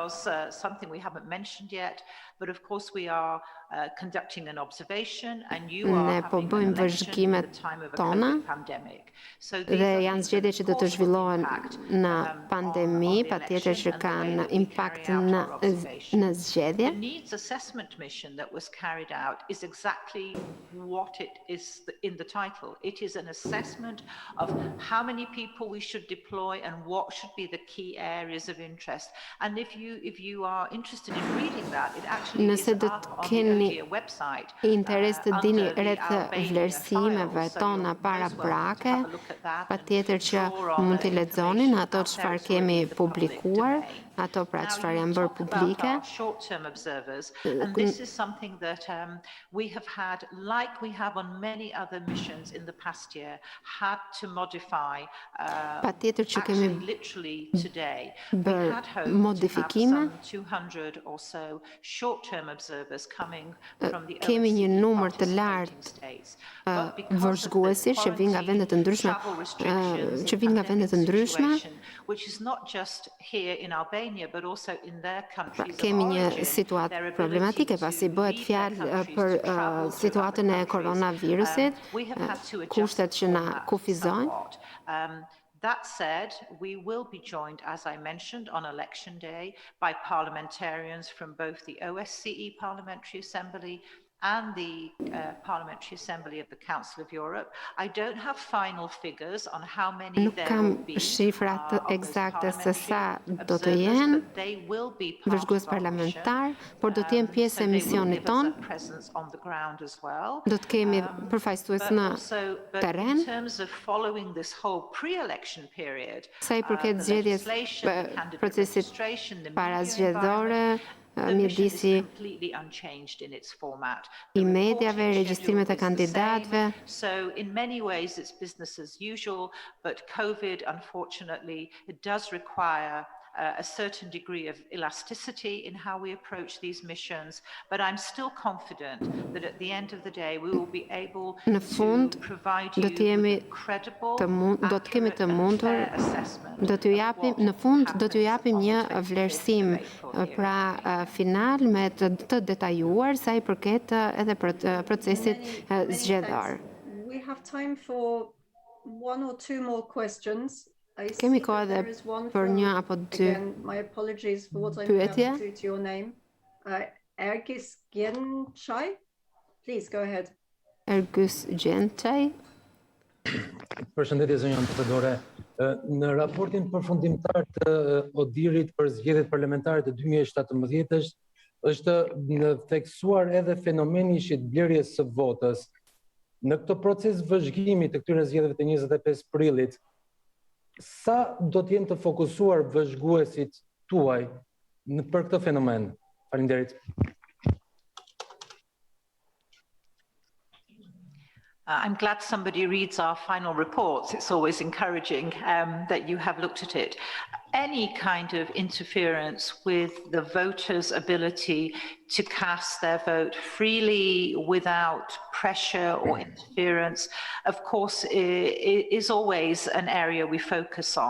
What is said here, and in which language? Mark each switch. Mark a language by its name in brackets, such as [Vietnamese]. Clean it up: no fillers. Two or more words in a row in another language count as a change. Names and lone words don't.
[Albanian] Ne po bëjmë vëzhgimet tona dhe janë zgjedhje që do të zhvillohen në pandemi, patjetër që kanë impakt në zgjedhje. [English] The needs assessment mission that was carried out is exactly what it is in the title. It is an assessment of how many people we should deploy and what should be the key areas of interest. And if you are interested in reading that, it actually is up on the ODIHR website. [Albanian] Interes të dini rreth vlerësimeve tona parabrake, patjetër që mund t'i lexonin ato çfarë kemi publikuar, ato pra çfarë janë bërë publike. [English] Short-term observers, and this is something that we have had, like we have on many other missions in the past year, had to modify. [Albanian] Patjetër që kemi [English] literally today, [Albanian] bërë modifikime. [English] 200 or so short-term observers coming from the [Albanian] kemi një numër të lartë vëzhguesish që vijnë nga vende të ndryshme, [English] which is not just here in Albania but also in their countries. [Albanian] Kemi një situatë problematike pasi bëhet fjalë për situatën e koronavirusit, kushtet që na kufizojnë. [English] That said, we will be joined, as I mentioned, on election day by parliamentarians from both the OSCE Parliamentary Assembly and the Parliamentary Assembly of the Council of Europe. I don't have final figures on how many there will be. [Albanian] Nuk kam shifrat eksakte se sa do të jenë vëzhgues parlamentar, por do të jenë pjesë e misionit ton. Do të kemi përfaqësues në terren. Sa I përket zgjedhjes, procesit parazgjedhore, mjedisi I mediave, regjistrimet e kandidatëve. [English] So in many ways it's business as usual, but COVID unfortunately it does require a certain degree of elasticity in how we approach these missions, but I'm still confident that at the end of the day we will be able to provide you with credible, accurate and fair assessment. [Albanian] Në fund do t'ju japim një vlerësim pra final me të detajuar sa I përket edhe procesit zgjedhor. [English] We have time for one or two more questions. [Albanian] Kemi kohë edhe për një apo dy pyetje. [English] Ergis Gjençaj, please go ahead. [Albanian] Ergis Gjençaj. Përshëndetje zonja ambasadore. Në raportin përfundimtar të ODIHR-it për zgjedhjet parlamentare të 2017 është theksuar edhe fenomeni I shitblerjes së votës. Në këtë proces vëzhgimi të këtyre zgjedhjeve të 25 prillit, sa do të jenë të fokusuar vëzhguesit tuaj për këtë fenomen? Faleminderit. [English] I'm glad somebody reads our final reports. It's always encouraging that you have looked at it. Any kind of interference with the voters' ability to cast their vote freely without pressure or interference, of course, is always an area we focus on.